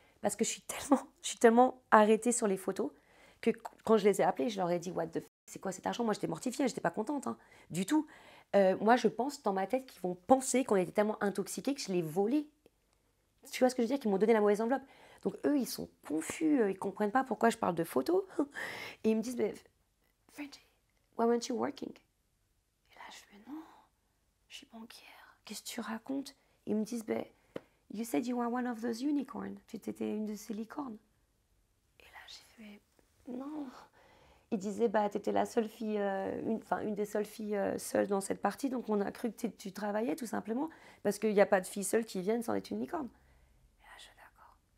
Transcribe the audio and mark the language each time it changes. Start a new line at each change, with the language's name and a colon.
French: Parce que je suis tellement arrêtée sur les photos que quand je les ai appelés, je leur ai dit,
English: what the f***,
French: c'est quoi cet argent? Moi, j'étais mortifiée, j'étais pas contente, hein, du tout. Moi, je pense dans ma tête qu'ils vont penser qu'on était tellement intoxiqués que je l'ai volé. Tu vois ce que je veux dire? Qu'ils m'ont donné la mauvaise enveloppe. Donc, eux, ils sont confus, ils comprennent pas pourquoi je parle de photos. Et ils me disent,
English: Frenchie, why weren't you working?
French: Et là, je fais, non, je suis banquière. Qu'est-ce que tu racontes? Ils me disent,
English: you said you were one of those unicorns.
French: Tu étais une de ces licornes. Et là, j'ai fait, non. Ils disaient, tu étais la seule fille, une des seules filles seules dans cette partie, donc on a cru que tu travaillais tout simplement, parce qu'il n'y a pas de filles seules qui viennent sans être une licorne. Et là, je suis d'accord.